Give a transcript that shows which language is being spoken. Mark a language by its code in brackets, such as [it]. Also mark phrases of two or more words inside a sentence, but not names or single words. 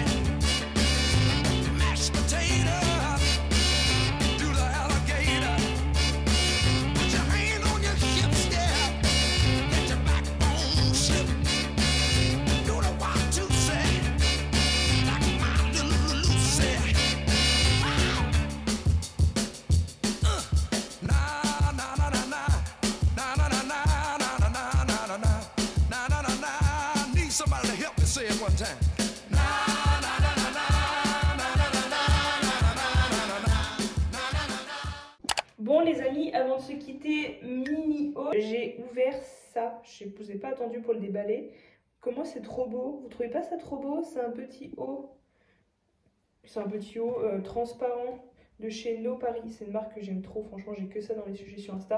[en] Mashed potato, do the alligator. Put your hand on your hips, yeah. Let your backbone slip. Do the 1, 2, say, like my little Lucy. Na na na na na, na na na na na na na na na na na na na. Need somebody to help me say it one time. Na na na na na, na na na na na na na na. [fr] Bon les amis, avant de se quitter, mini haul, j'ai ouvert ça, je vous ai pas attendu pour le déballer. Comment c'est trop beau, vous trouvez pas ça trop beau? C'est un petit haut, transparent de chez No Paris, c'est une marque que j'aime trop, franchement j'ai que ça dans les sujets sur Insta.